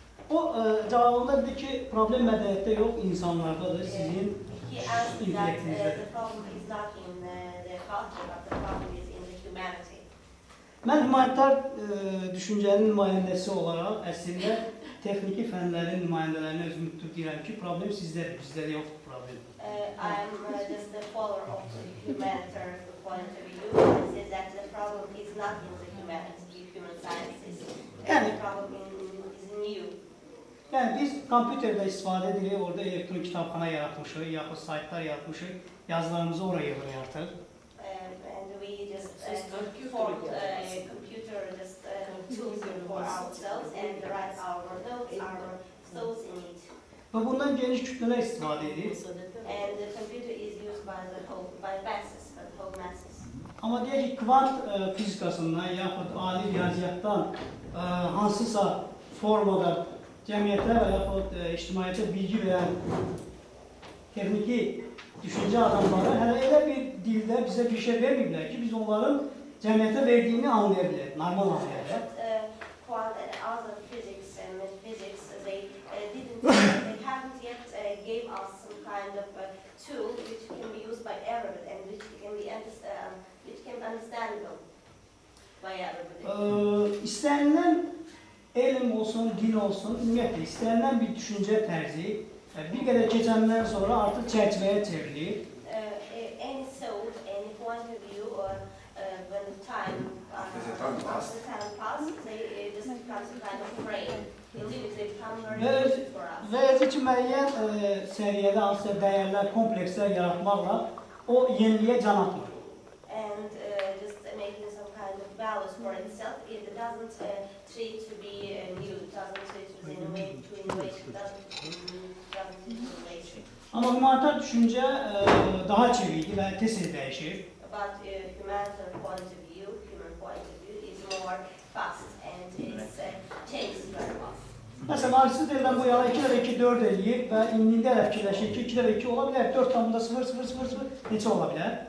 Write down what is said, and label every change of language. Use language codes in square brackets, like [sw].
[az] O cavabında dedi ki, problem mədəniyyətdə yox, insanlardadır, sizin intellektinizdə. Mən humanitar düşüncənin nümayəndəsi olaraq əslində texniki fənlərin nümayəndələrini özümü deyirəm ki, problem sizdədir, bizdə yoxdur problem. [en] I'm just the follower of the humanitarian point of view. I say that the problem is not in the humanity, human sciences. The problem is in you. [az] Yəni biz kompüterdə istifadə edirik, orada elektron kitabxana yaratmışıq, yaxud saytlar yaratmışıq, yazılarımızı oraya yığırıq. [en] And we just formed a computer just tools for ourselves and write our notes, our thoughts in it. [az] Və bundan geniş kütlələr istifadə edir. [en] And the computer is used by the whole masses. [az] Amma deyək ki, kvant fizikasından yaxud ali riyaziyyatdan hansısa formada cəmiyyətə və yaxud ictimaiyyətə bilgi verən texniki düşüncə adamları hələ elə bir dildə bizə bir şey verməyiblər ki, biz onların cəmiyyətə verdiyini anlayabilir, normal anlayabilir. [en] Quant and other physics and metaphysics, they haven't yet gave us some kind of tool which can be used by everybody and which can be understandable by everybody. [az] İstənilən elm olsun, din olsun, ümumiyyətlə istənilən bir düşüncə tərzi bir qədər keçəndən sonra artıq çərçivəyə çevrilir. [en] Any thought, any point of view, or when time passes, they just become some kind of frame. [az] Və özü ki, müəyyən səviyyədə hansısa dəyərlər, komplekslər yaratmaqla o yeniliyə can atmır. [en] And just making some kind of balance for itself, it doesn't treat to be new, it doesn't treat to innovate, it doesn't innovate. [az] Amma humanitar düşüncə daha çevikdir və tez dəyişir. [en] But humanitarian point of view, human point of view is more fast and it's changes very fast. [az] Məsələn, Aristoteldən bu yana 2 × 2 4 eləyir və indində elə fikirləşir ki, 2 × 2 ola bilər, 4,000 neçə ola bilər?